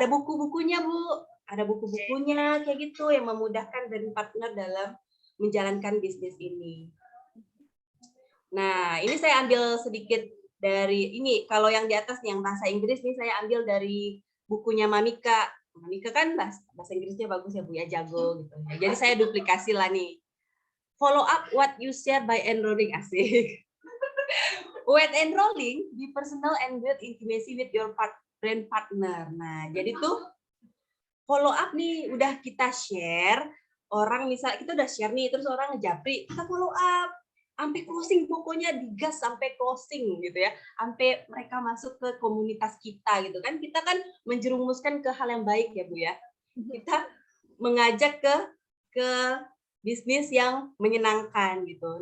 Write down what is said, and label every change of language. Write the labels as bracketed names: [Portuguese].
[Indonesian] Ada buku-bukunya Bu, ada buku-bukunya kayak gitu yang memudahkan dan partner dalam menjalankan bisnis ini. Nah, ini saya ambil sedikit dari ini. Kalau yang di atas nih, yang bahasa Inggris nih saya ambil dari bukunya Mamika. Mamika kan bahasa Inggrisnya bagus ya Bu ya, jago gitu. Jadi saya duplikasi lah nih. [English] Follow up what you share by enrolling, asik. When enrolling, be personal and build intimacy with your brand partner. [Indonesian] Nah, jadi tuh follow up nih, udah kita share, orang misal kita udah share nih, terus orang ngejapri, kita follow up, sampai closing, pokoknya digas sampai closing gitu ya, sampai mereka masuk ke komunitas kita gitu kan, kita kan menjerumuskan ke hal yang baik ya Bu ya, kita mengajak ke bisnis yang menyenangkan gitu.